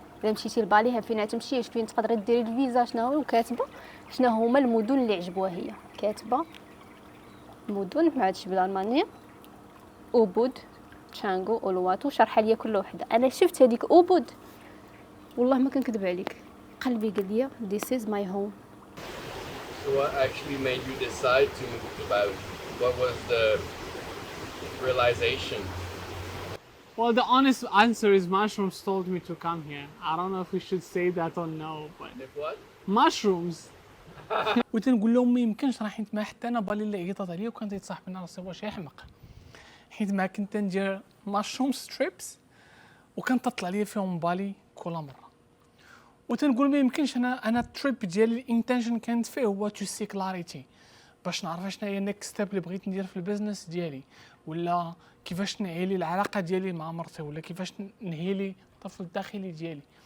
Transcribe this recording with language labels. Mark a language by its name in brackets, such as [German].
[Arabic] الا مشيتي لبالي فين تمشي فين تقدري ديري الفيزا شنو هو وكاتبه شنو هما المدن اللي عجبوها. هي كاتبه مدن ما عادش بالالمانيه اوبود تشانغو اولواتو شرح لي كل وحده. انا شفت هذيك اوبود والله ما كنكذب عليك قلبي قال لي [English] this is my home. So what actually made you decide to move to Bali? What was the realization? Well, the honest answer is mushrooms told me to come here. I don't know if we should say that or no, but If what? mushrooms. [Arabic] وتنقول لهم ما يمكنش راه حيت ما حتى انا بالي اللي عيطات عليا وكان تيتصاحب لنا راسي واش يحمق حيت ما كنت ندير مشروم ستريبس وكان تطلع لي فيهم بالي كل مره. وتنقول ما يمكنش انا التريب ديالي الانتنشن كانت فيه هو تو سي كلاريتي باش نعرف شنو هي النيكست ستيب اللي بغيت ندير في البيزنس ديالي ولا كيفاش نعيلي العلاقه ديالي مع مرتي ولا كيفاش نهيلي الطفل الداخلي ديالي.